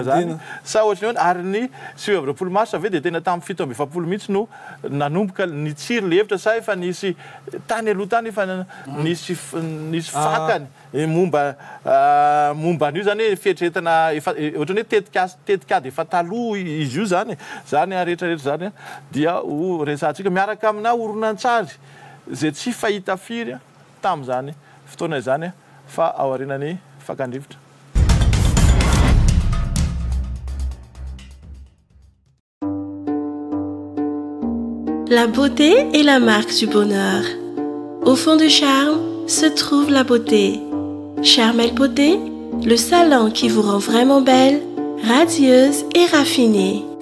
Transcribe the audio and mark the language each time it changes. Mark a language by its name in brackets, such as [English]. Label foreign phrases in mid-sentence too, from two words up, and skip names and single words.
[Malagasy] zany sa ohatrany hoe ary ny 7 mars ave de tena tamin'ny 7 mihitsy no nanomboka ny tsiry le hevitra sa efa nisy tany aloha tany efa nisy fakany momba an'io zany hoe fietretana ohatrany hoe tetikady efa taloha izy io zany rehetrarehetra zany dia ho resantsika miaraka amina oronan-tsary zay tsy fahita firy tamin'izany fotoana izany fa ao aorianany fakandrivotra. [French] La beauté est la marque du bonheur. Au fond du charme se trouve la beauté. Charmel Beauté, le salon qui vous rend vraiment belle, radieuse et raffinée.